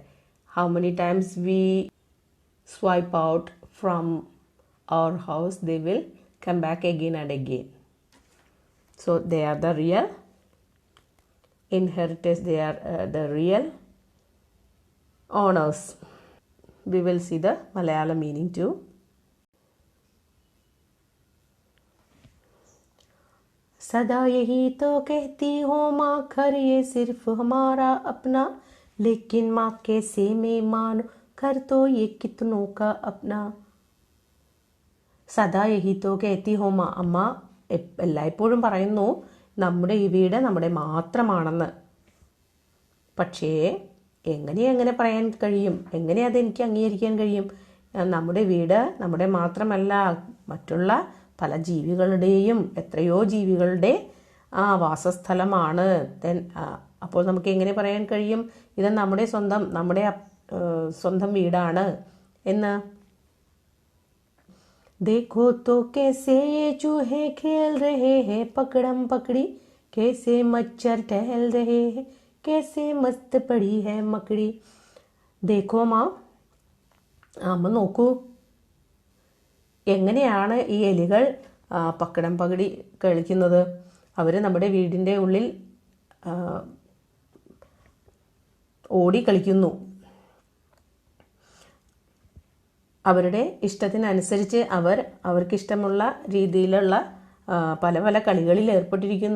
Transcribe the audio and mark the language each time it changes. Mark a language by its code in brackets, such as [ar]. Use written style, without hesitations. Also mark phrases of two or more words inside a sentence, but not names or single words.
[en] How many times we swipe out from our house, they will come back again and again. So they are the real inheritors, they are the real owners. We will see the Malayalam meaning too. [hi] सदा यही तो कहती हो माँ, घर ये सिर्फ हमारा अपना, लेकिन माँ कैसे मैं मानो, घर तो ये कितनों का अपना. सदा यही तो कहती हो माँ, [ml] അമ്മ എല്ലായ്പ്പോഴും പറയുന്നു നമ്മുടെ ഈ വീട് നമ്മുടെ മാത്രമാണെന്ന്. പക്ഷേ എങ്ങനെ പറയാൻ കഴിയും? എങ്ങനെ അതെനിക്ക് അംഗീകരിക്കാൻ കഴിയും? നമ്മുടെ വീട് നമ്മുടെ മാത്രമല്ല, മറ്റുള്ള പല ജീവികളുടെയും, എത്രയോ ജീവികളുടെ വാസസ്ഥലമാണ്. അപ്പോൾ നമുക്ക് എങ്ങനെ പറയാൻ കഴിയും ഇത് നമ്മുടെ സ്വന്തം വീടാണ് എന്ന്? [hi] देखो तो कैसे ये चूहे खेल रहे हैं पकड़म पकड़ी, कैसे मच्छर टहल रहे हैं, कैसे मस्त पड़ी है मकड़ी. देखो माँ, [ml] അമ്മ നോക്കൂ, എങ്ങനെയാണ് ഈ എലികൾ [hi] पकड़म पकड़ी [ml] കളിക്കുന്നത്. അവർ നമ്മുടെ വീടിൻ്റെ ഉള്ളിൽ ഓടി കളിക്കുന്നു. അവരുടെ ഇഷ്ടത്തിനനുസരിച്ച് അവർക്കിഷ്ടമുള്ള രീതിയിലുള്ള പല പല കളികളിൽ ഏർപ്പെട്ടിരിക്കുന്നു.